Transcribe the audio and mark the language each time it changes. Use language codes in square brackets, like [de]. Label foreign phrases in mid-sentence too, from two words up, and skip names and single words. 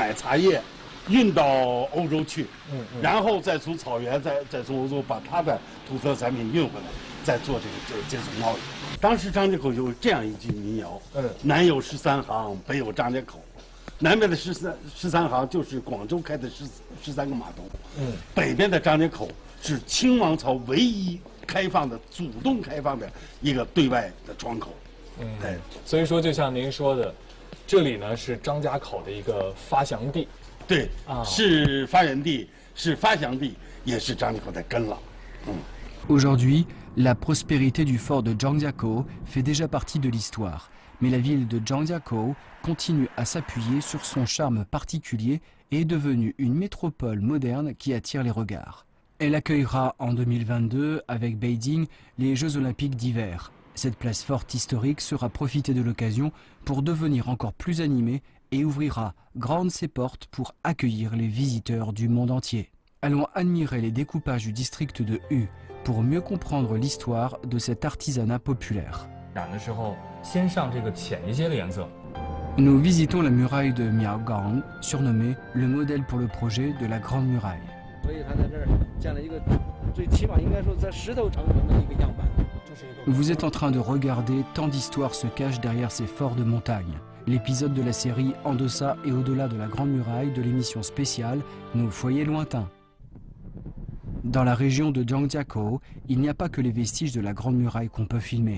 [zh] 买茶叶，运到欧洲去，然后再从草原再从欧洲把他的土特产品运回来，再做这种贸易。当时张家口有这样一句民谣，南有13行，北有张家口， 南边的13行就是广州开的13个码头，北边的张家口是清王朝唯一开放的、主动开放的一个对外的窗口。对，所以说就像您说的，这里呢是张家口的一个发祥地。对，是发源地，是发祥地，也是张家口的根了。 [fr] Aujourd'hui, la prospérité du fort de Zhangjiakou fait déjà partie de l'histoire. Mais la ville de Zhangjiakou continue à s'appuyer sur son charme particulier et est devenue une métropole moderne qui attire les regards. Elle accueillera en 2022, avec Beijing, les Jeux Olympiques d'hiver. Cette place forte historique sera profitée de l'occasion pour devenir encore plus animée et ouvrira grandes ses portes pour accueillir les visiteurs du monde entier. Allons admirer les découpages du district de Hu pour mieux comprendre l'histoire de cet artisanat populaire. [zh] 染的时候先上这个浅一些的颜色。 [fr] Nous visitons la muraille de Miaogang, surnommée le modèle pour le projet de la Grande Muraille. [zh] 所以他在这儿建了一个，最起码应该说在石头成成的一个样板。 [fr] Vous êtes en train de regarder tant d'histoires se cachent derrière ces forts de montagne. L'épisode de la série En deçà et au-delà de la Grande Muraille de l'émission spéciale Nos foyers lointains. Dans la région de Zhangjiakou, il n'y a pas que les vestiges de la Grande Muraille qu'on peut filmer.